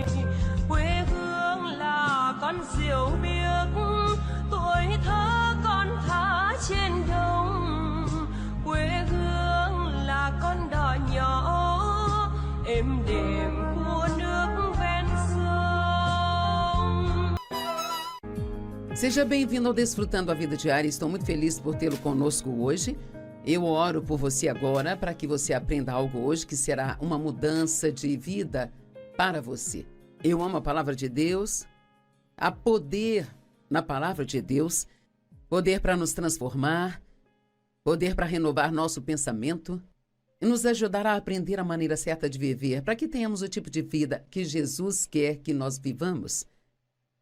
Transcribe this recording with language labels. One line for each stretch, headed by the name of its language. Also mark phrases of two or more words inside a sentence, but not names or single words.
Vietnamese: Quê hương là con diều biếc tuổi thơ con thả trên đồng. Quê hương là con đò nhỏ êm đềm của nước ven sông.
Portuguese: Seja bem-vindo ao Desfrutando a Vida Diária. Estou muito feliz por tê-lo conosco hoje. Eu oro por você agora para que você aprenda algo hoje que será uma mudança de vida para você. Eu amo a palavra de Deus. Há poder na palavra de Deus, poder para nos transformar, poder para renovar nosso pensamento e nos ajudar a aprender a maneira certa de viver, para que tenhamos o tipo de vida que Jesus quer que nós vivamos.